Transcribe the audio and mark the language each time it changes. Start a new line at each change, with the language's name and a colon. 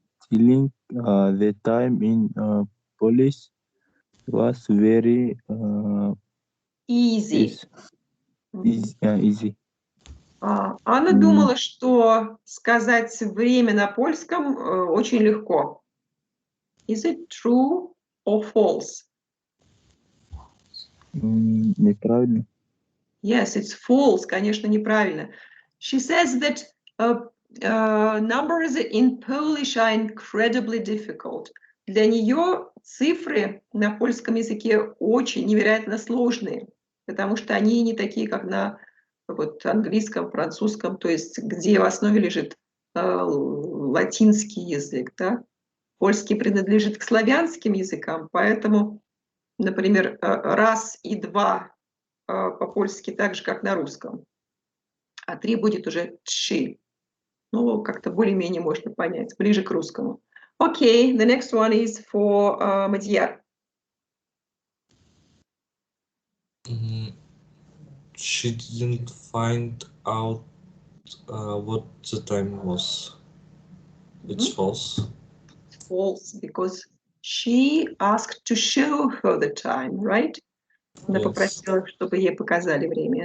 English: telling the time in Polish was very Easy. Easy.
Russian: Анна думала, что сказать время на польском очень легко.
English: Is it true or false?
Russian: Неправильно.
English: Yes, it's false.
Russian: Конечно, неправильно.
English: She says that numbers in Polish are incredibly difficult.
Russian: Для нее цифры на польском языке очень невероятно сложные, потому что они не такие, как на английском, французском, то есть где в основе лежит латинский язык. Да? Польский принадлежит к славянским языкам, поэтому, например, раз и два по-польски так же, как на русском, а 3 будет уже «тши». Ну, как-то более-менее можно понять, ближе к русскому.
English: Okay, the next one is for Madhyar. She didn't find out what the time was. It's false. It's false, because she asked to show her the time, right?
Russian: Она попросила, чтобы ей показали время.